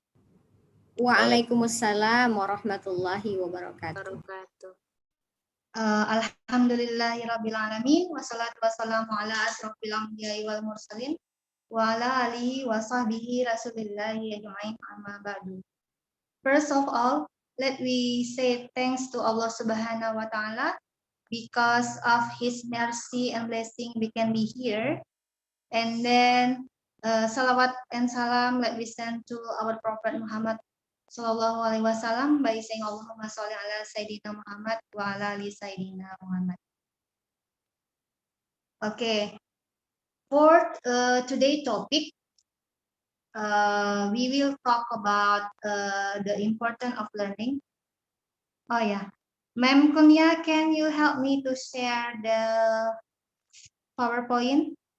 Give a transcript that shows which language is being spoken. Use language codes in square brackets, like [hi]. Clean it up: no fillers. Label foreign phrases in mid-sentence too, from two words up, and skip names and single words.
[ar] وعليكم السلام ورحمة الله وبركاته. الحمد لله رب العالمين والصلاة والسلام على أشرف الأنبياء والمرسلين وعلى آله وصحبه رسول الله أجمعين أما بعد. [en] First of all, let we say thanks to Allah [ar] سبحانه وتعالى [en] because of His mercy and blessing we can be here. And then salawat and salam let we send to our Prophet Muhammad [ar] صلى الله عليه وسلم [en] by saying [ar] اللهم صل على سيدنا محمد وعلى آل سيدنا محمد. [en] Okay, for today's topic, we will talk about the importance of learning. Oh yeah, Ma'am Kunya, can you help me to share the PowerPoint?